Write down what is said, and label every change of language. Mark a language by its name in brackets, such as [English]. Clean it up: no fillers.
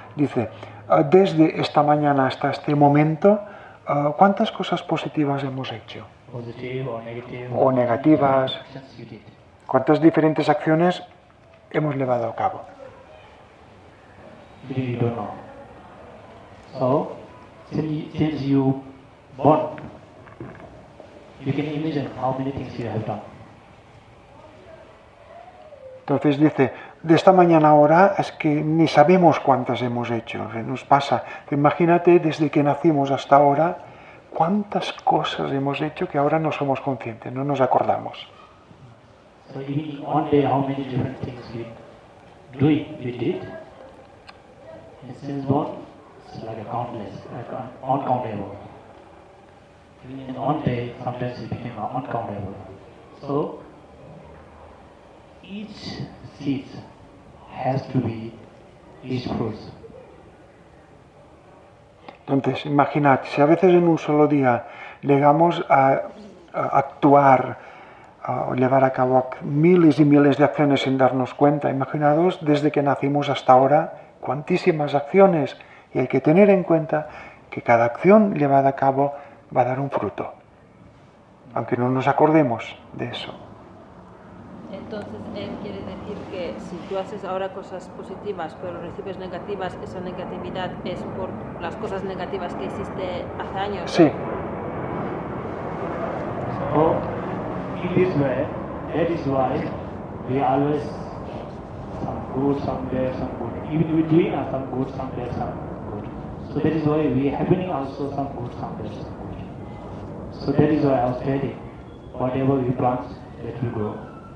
[Spanish] Dice, desde esta mañana hasta este momento, ¿cuántas cosas positivas hemos hecho? [English] Positive or negative? [Spanish] O negativas. ¿Cuántas diferentes acciones hemos llevado a cabo? [English] You don't know. So, since you born, you can imagine how many things you have done. [Spanish] Entonces dice, de esta mañana ahora es que ni sabemos cuántas hemos hecho, nos pasa. Imagínate desde que nacimos hasta ahora, cuántas cosas hemos hecho que ahora no somos conscientes, no nos acordamos. So even in one day, how many different things we did? And since born, it's like a countless, like uncountable. Even in one day, sometimes it became uncountable. So each seed has to be each fruit. Entonces, imaginad, si a veces en un solo día llegamos a actuar o llevar a cabo miles y miles de acciones sin darnos cuenta, imaginaos desde que nacimos hasta ahora cuantísimas acciones y hay que tener en cuenta que cada acción llevada a cabo va a dar un fruto, aunque no nos acordemos de eso. Entonces, él quiere decir que si tú haces ahora cosas positivas pero recibes negativas, esa negatividad es por las cosas negativas que hiciste hace años. Sí. [English] So, in this way, that is why we always some good, some bad, some good. Even we doing some good, some bad, some good. So that is why we happening also some good, some bad, some good. So that is why I was telling, whatever we plant, that will grow.